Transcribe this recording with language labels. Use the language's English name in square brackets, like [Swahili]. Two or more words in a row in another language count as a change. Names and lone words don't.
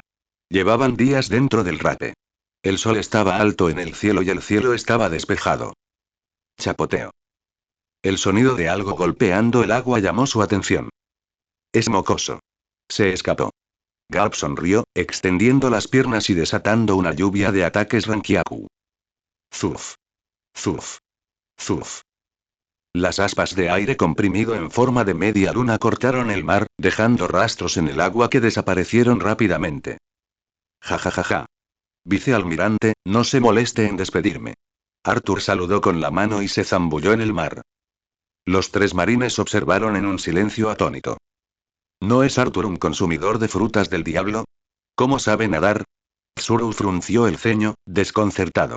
[Spanish] Llevaban días dentro del rape. El sol estaba alto en el cielo y el cielo estaba despejado. Chapoteo. El sonido de algo golpeando el agua llamó su atención. Es mocoso. Se escapó. Garp sonrió, extendiendo las piernas y desatando una lluvia de ataques Rankyaku. Zuf. Zuf. Zuf. Las aspas de aire comprimido en forma de media luna cortaron el mar, dejando rastros en el agua que desaparecieron rápidamente. Ja ja ja ja. Vicealmirante, no se moleste en despedirme. Arthur saludó con la mano y se zambulló en el mar. Los tres marines observaron en un silencio atónito. ¿No es Arthur un consumidor de frutas del diablo? ¿Cómo sabe nadar? Tsuru frunció el ceño, desconcertado.